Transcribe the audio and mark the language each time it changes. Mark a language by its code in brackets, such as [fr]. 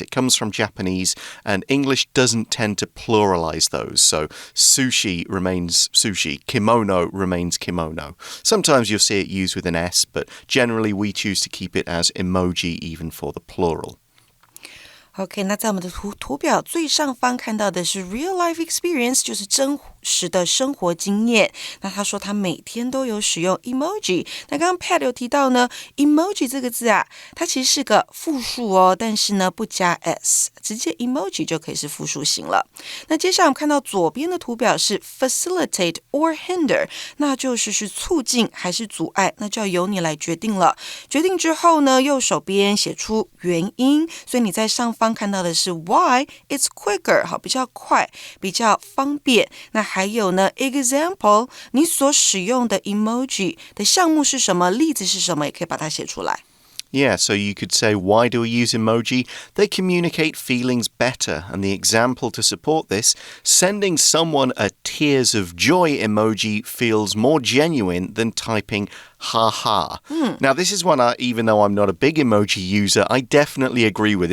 [en] It comes from Japanese and English doesn't tend to pluralize those. So sushi remains sushi, kimono remains kimono. Sometimes you'll see it used with an S, but generally we choose to keep it as emoji even for the plural.OK, [zh] 那在我们的图表最上方看到的是 [en] real life experience， [zh] 就是真实的生活经验。那他说他每天都有使用 emoji。那刚刚 Pat 有提到呢 emoji 这个字啊，它其实是个复数哦，但是呢不加 s， 直接 emoji 就可以是复数型了。那接下来我们看到左边的图表是 [en] facilitate or hinder， [zh] 那就是促进还是阻碍，那就要由你来决定了。决定之后呢，右手边写出原因，所以你在上方看到的是 [en] why it's quicker， [zh] 好，比较快，比较方便。那还有呢 example， 你所使用的 emoji 的项目是什么，例子是什么，也可以把它写出来。 [en] Yeah, so you could say, why do we use emoji? They communicate feelings better. And the example to support this, sending someone a tears of joy emoji feels more genuine than typing ha ha. Now, this is one, even though I'm not a big emoji user, I definitely agree with.